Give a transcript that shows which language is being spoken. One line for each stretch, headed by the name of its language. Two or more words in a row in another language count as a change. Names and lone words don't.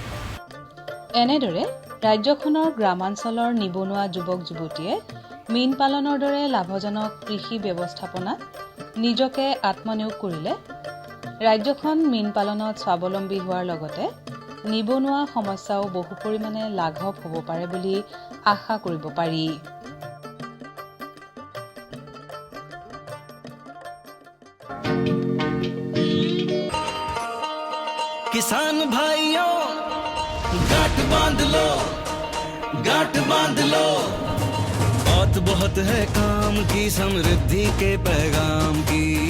Assamese: এনেদৰে ৰাজ্যখনৰ গ্ৰামাঞ্চলৰ নিবনুৱা যুৱক যুৱতীয়ে মীন পালনৰ দৰে লাভজনক কৃষি ব্যৱস্থাপনাত নিজকে আত্মনিয়োগ কৰিলে ৰাজ্যখন মীন পালনত স্বাৱলম্বী হোৱাৰ লগতে নিবনুৱা সমস্যাও বহু পৰিমাণে লাঘৱ হ'ব পাৰে বুলি আশা কৰিব পাৰি।
Hindi: किसान भाइयों गांठ बांध लो, गांठ बांध लो, बात बहुत है काम की, समृद्धि के पैगाम की।